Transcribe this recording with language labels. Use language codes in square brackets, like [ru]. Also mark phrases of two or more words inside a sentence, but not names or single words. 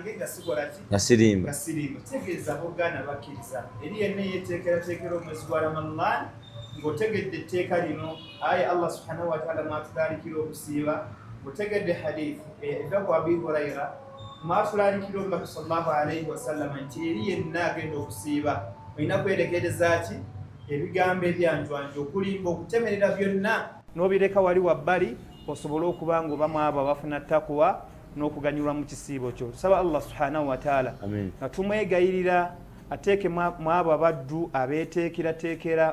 [lg] tegeeza bogana bakkiriza eri yenna yeteekerateekera omwezi gwa Ramadhan ng'otegedde etteeka lino aye Allah [ar] سبحانه وتعالى [lg] mwatulalikira okusiiba ng'otegedde hadithi eva ku Abi Hurayra mwatulalikira omubaka [ar] صلى الله عليه [lg] wasallam nti eri yenna agenda okusiiba olina kwerekereza ki ebigambo ebyanjwanja okulimba okutemerera byonna n'obireka wali wabbali osobole okubanga obamu abo abafuna takwa n'okuganyulwa mu kisiibo kyo tusaba Allah [ar] سبحانه وتعالى [lg] nga tumwegayirira ateeke mu abo abaddu abeeteekerateekera